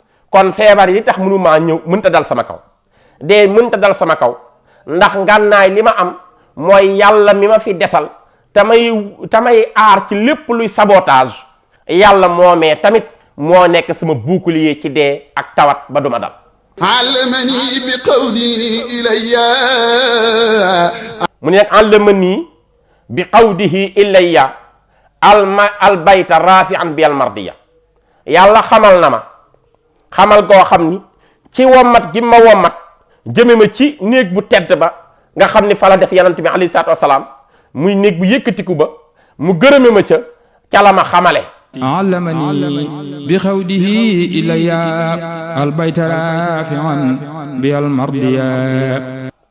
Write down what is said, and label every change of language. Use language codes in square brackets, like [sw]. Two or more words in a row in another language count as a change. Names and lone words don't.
[wo] Kon feebar yi tax mënu maa ñëw, mënta dal sama kaw. Dee mënta dal sama kaw, ndax ngànnaay li ma am mooy Yàlla mi ma fi desal, tamay, tamay aar ci lépp luy sabotage. Yàlla moomee tamit moo nekk sama bouclier ci dee ak tawat ba du ma dal. [ar] علمني بقوله إلي. [wo] Mu ne nag, [ar] علمني بقوله إلي الم-، البيت رافعا بي المرضية. [wo] Yàlla xamal na ma, xamal goo xam ni ci wommat gi ma wommat jëme ma ci néeg bu tedd ba nga xam ni fa la def Yonent bi [ar] عليه الصلاة والسلام, [wo] muy néeg bu yëkkatiku ba, mu gërëme ma ca, ca la ma xamale. [ar] علمني بقوله إلي البيت رافعا بي المرضية.